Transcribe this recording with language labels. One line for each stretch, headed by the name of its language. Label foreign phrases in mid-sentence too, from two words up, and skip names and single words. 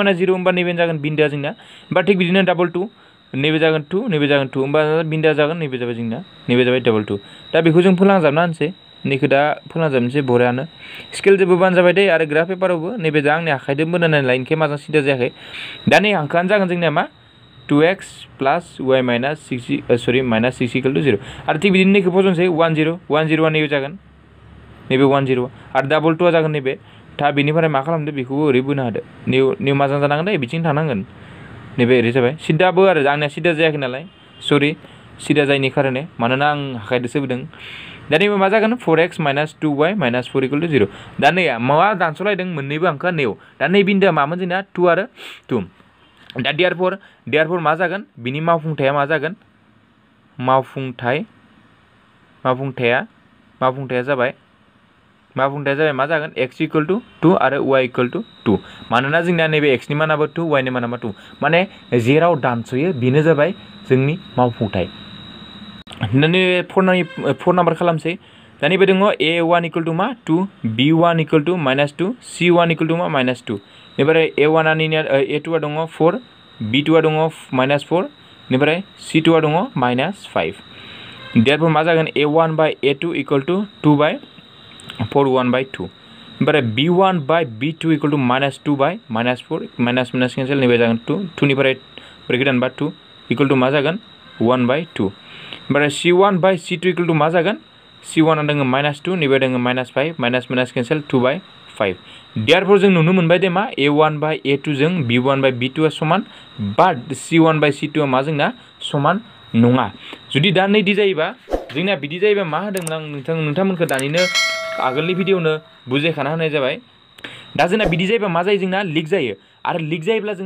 Bodo: माना 0 होमबा नैबे जागोन बिन्दोआ जोंना होमबा थिग बिदिनो डाबल 2 नैबे जागोन 2 नैबे जागोन 2 होमबा बिन्दोआ जागोन नैबे जाबाय जोंना नैबे जाबाय डाबल 2 दा बेखौ जों फोलांजाबना होनसै नैखौ दा फोलांजाबनोसै बरियानो स्केल जेबो बानजाबाय दे आरो ग्राफ पेपारावबो नैबे दा आंनि आखाइजों बोनानै लाइनखे माजों सिदा जायाखै दा नै हांखोआनो जागोन जोंनिया मा
English: 2x plus y minus 6 minus 6 equal to
Bodo: 0 आरो थिग बिदिनो नैखौ फजनसै 1 0 1 0 आ नैबे जागोन नैबे 1 0 आरो डाबल 2 आ जागोन नैबे दा बेनिफ्राय मा खालामदो बेखौबो ओरै बोनो होदो नै माजों जानांगोन दे बिथिं थांनांगोन नैबे ओरै जाबाय सिदाबो आरो आंनिया सिदा जायाखै नालाय सरि सिदा जायनि खारने मानोना आं आखाइजोंसो बोदों दा नैबे मा जागोन
English: 4x minus 2y minus 4 equal to
Bodo: 0 दा नैया मा दानस'लायदों मोननैबो हांखोआ नैयाव दा नै बिन्दोआ मामोन जोंना 2 आरो 2 दा देयारफोर मा जागोन बिनि मावफुंथाया मा जागोन मावफुंथाया जाबाय मा जागोन x
English: equal to
Bodo: 2 आरो y
English: equal to
Bodo: 2 मानोना जोंना नैबे x नि मानाबो 2 y नि मानाबो 2 माने जेराव दानस'यो बेनो जाबाय जोंनि मावफुंथाय नै 4 नाम्बार खालामसै दा नैबे दङ a1
English: equal to
Bodo: मा 2 b1
English: equal to
Bodo: -2 c1
English: equal to
Bodo: मा -2 बेनिफ्राय a1 आ नैनिया a2 आ दङ 4 b2 आ दङ -4 बेनिफ्राय c2 आ दङ -5 देयरफोर मा जागोन a1 बाय a2
English: equal to
Bodo: 2 बाय 4 1 बाय 2 ओमफ्राय b1 बाय b2
English: equal to
Bodo: -2 बाय -4
English: minus cancel
Bodo: नैबे जागोन 2 2 निफ्राय ब्रेकेट दानबा 2
English: equal to
Bodo: मा जागोन 1 बाय 2 ओमफ्राय c1 बाय c2 इक्वल टु मा जागोन c1 आ दङ -2 नैबे दङ -5
English: minus cancel
Bodo: 2 बाय 5 देयरफोर जों नुनो मोनबाय दे मा a1 बाय a2 जों b1 बाय b2 आ समान बाट c1 बाय c2 आ मा जोंना समान नङा जुदि दा नैदि जायोबा जोंना बिदि जायोबा मा होदोंमोन आं नोंथांमोनखौ दानिनो आगोलनि भिडिअनो बुजायखाना होनाय जाबाय दा जोंना बिदि जायोबा मा जायो जोंना लिक जायो आरो लिक जायोब्ला जोंना